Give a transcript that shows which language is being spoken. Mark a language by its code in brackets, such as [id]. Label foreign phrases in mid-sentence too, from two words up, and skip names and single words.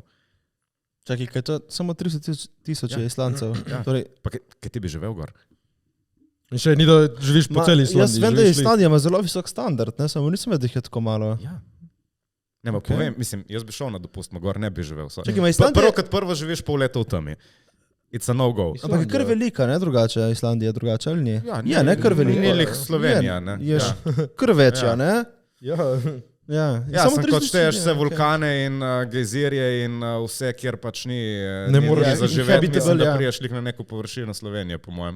[sl] Čakaj, kaj je to? Samo 300 000 Islandcev. Ja. Torej... Pa kaj ti bi živel gor? In še ni, da živiš po celi Islandiji. Jaz vem, da Islandija ima zelo visok standard, ne? Samo nisem vedel, da jih je tako malo. Ja. Ne, povem, mislim, jaz bi šel na dopust, gor ne bi živel. Čakaj, Islandija... Prvo kot prvo živiš pol leta v temi. [en] It's a no-go. [sl] Ampak je kar velika, ne drugače, Islandija drugače, ali ni? Ja, ne kar velika. Ni lih Slovenija, ne? Je kar večja, ne? Ja, sem kot šteješ vse vulkane in gejzirje in vse, kjer pač ni za živeti, mislim, da priješ lih na neko površino Slovenije, po mojem.